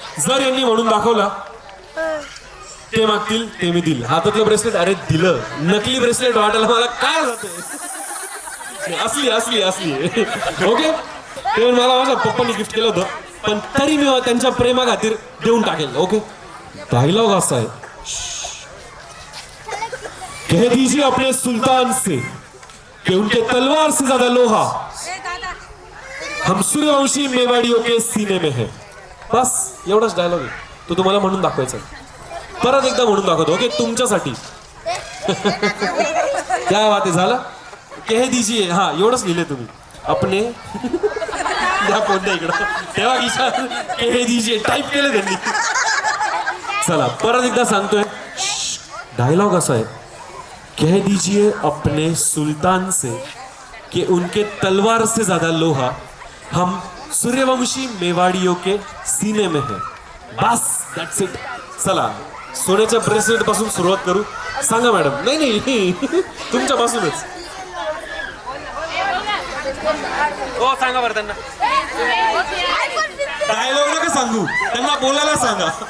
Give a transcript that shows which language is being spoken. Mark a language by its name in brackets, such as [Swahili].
[Marathi] जर यांनी म्हणून दाखवला, ते मागतील ते मी दिल. हातातलं ब्रेसलेट, अरे दिलं. नकली ब्रेसलेट वाटायला मला काय जातं, असली ओके. ते मला माझ्या पप्पांनी गिफ्ट केलं होतं, पण तरी मी त्यांच्या प्रेमा खातीर देऊन टाकेल. ओके. डायलॉग असा आहे, [Hindi] कह दीजिए अपने सुल्तान से कि उनके तलवार से ज्यादा लोहा हम सूर्यवंशी मेवाड़ियों के सीने में है. [Marathi] बस एवढाच डायलॉग आहे, तो तुम्हाला म्हणून दाखवायचा. परत एकदा म्हणून दाखवतो. ओके, तुमच्यासाठी. क्या बात आहे. झालं. [Hindi] कह दीजिए, [Marathi] हा एवढंच लिहिले तुम्ही. अपने द्या कोणत्या इकडं तेव्हा विचार. [Hindi] कह दीजिए [Marathi] टाईप केलं त्यांनी. चला परत एकदा सांगतोय. डायलॉग असा आहे, [Hindi] कह दीजिए अपने सुल्तान से कि उनके तलवार से ज्यादा लोहा हम सूर्यवंशी मेवाड़ियों के सीने में है. [English] बस that's it. [Marathi] चला सोन्याच्या ब्रेसलेट पासून सुरुवात करू. सांगा मॅडम. नाही तुमच्यापासूनच. हो सांगा बरं त्यांना. डायलॉग नका सांगू, त्यांना बोलायला सांगा.